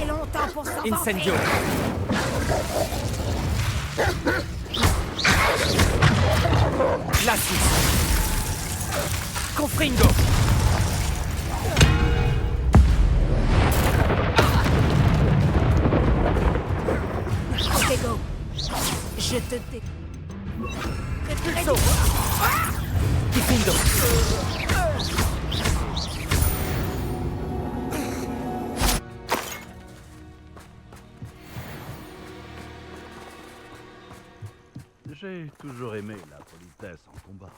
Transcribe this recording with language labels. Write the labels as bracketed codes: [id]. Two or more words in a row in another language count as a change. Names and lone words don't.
[fr] temps pour s'en [la] Incendio. Glacis. Confringo. Protego. [fr] Je te dé... [la] Pulso. Diffindo. [fr] J'ai toujours aimé la politesse en combat.